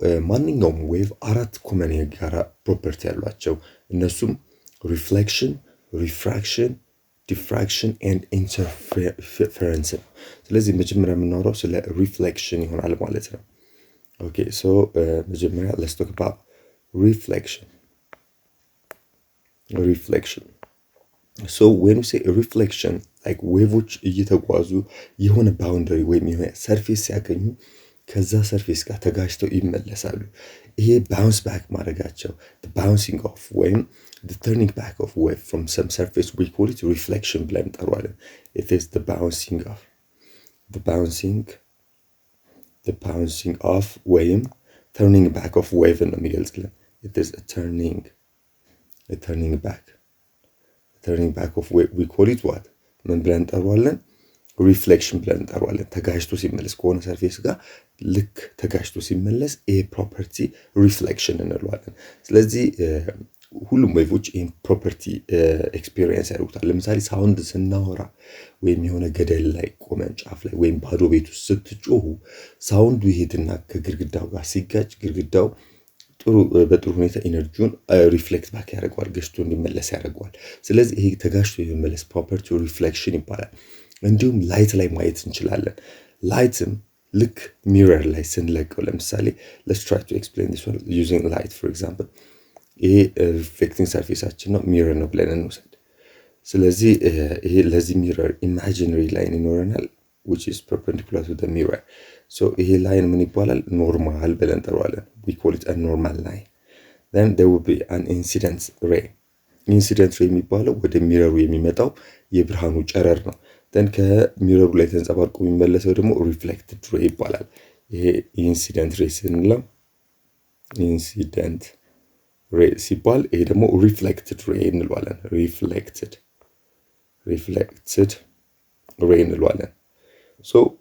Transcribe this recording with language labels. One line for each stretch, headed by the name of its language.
Amharic: ማንኛውም ዌቭ አራት ኮመን የጋራ ፕሮፐርቲ ያሏቸው እነሱም ሪፍሌክሽን፣ ሪፍራክሽን፣ ዲፍራክሽን ኤንድ ኢንተርፌረንስ ነው። ስለዚህ መጀመሪያ የምናወራው ስለ ሪፍሌክሽን ይሆናል ማለት ነው። ኦኬ ሶ መጀመሪያ
English: let's talk about reflection. So when we say reflection,
Amharic: like ዌቮች እየተጓዙ የሆነ ባውንደሪ ወይም የሆነ ሰርፌስ ሲያገኙ ከዛ ሰርፌስ ጋር ተጋጭተው ይመለሳሉ። ይሄ ባውንስ ባክ ማድረጋቸው
English: the bouncing off ወይም the turning back of wave from some surface we call it reflection
Amharic: ብለን እንጠራዋለን።
English: it is the bouncing off ወይም turning back of wave
Amharic: ነው የሚገልጽልን።
English: it is a turning back of wave we call it what
Amharic: ምን ብለን እንጠራዋለን? ሪፍሌክሽን ብለን እንጠራዋለን። ተጋጭቶ ሲመለስ ከሆነ ሰርፌስ ጋር ልክ ተጋጭቶ ሲመለስ ይሄ ፕሮፐርቲ ሪፍሌክሽን እንለዋለን። ስለዚህ ሁሉም ዌቮች ይሄን ፕሮፐርቲ ኤክስፒሪየንስ ያደርጉታል። ለምሳሌ ሳውንድ ስናወራ ወይም የሆነ ገደል ላይ ቆመን ጫፍ ላይ ወይም ባዶ ቤት ውስጥ ስትጮሁ ሳውንዱ ይሄድና ከግድግዳው ጋር ሲጋጭ ግድግዳው በጥሩ ሁኔታ ኢነርጂውን ሪፍሌክት ባክ ያደርገዋል፣ ገጭቶ እንዲመለስ ያደርገዋል። ስለዚህ ይሄ ተጋጭቶ የሚመለስ ፕሮፐርቲ ሪፍሌክሽን ይባላል። እንዲሁም ላይት ላይ ማየት እንችላለን። ላይትም ልክ ሚረር ላይ ስንለቀው ለምሳሌ
English: let's try to explain this one using light for example.
Amharic: ይሄ ሪፍሌክቲንግ ሰርፌሳችን ነው፣ ሚረር ነው ብለን እንውሰድ። ስለዚህ ይሄ ለዚህ ሚረር ኢማጂነሪ ላይን ይኖረናል
English: which is perpendicular to the mirror.
Amharic: so ይሄ ላይን ምን ይባላል? ኖርማል ብለን እንጠራዋለን።
English: we call it a normal line. then there will be an incident ray
Amharic: የሚባለው ወደ ሚረሩ የሚመጣው የብርሃኑ ጨረር ነው። then ከሚረሩ ላይ ተንጸባርቆ የሚመለሰው ደግሞ ሪፍሌክትድ ሬይ ይባላል። ይሄ ኢንሲደንት ሬይ ስንለው ኢንሲደንት ሬይ ሲባል ይሄ ደግሞ ሪፍሌክትድ ሬይ እንለዋለን። ሪፍሌክትድ ሬይ እንለዋለን። ሶ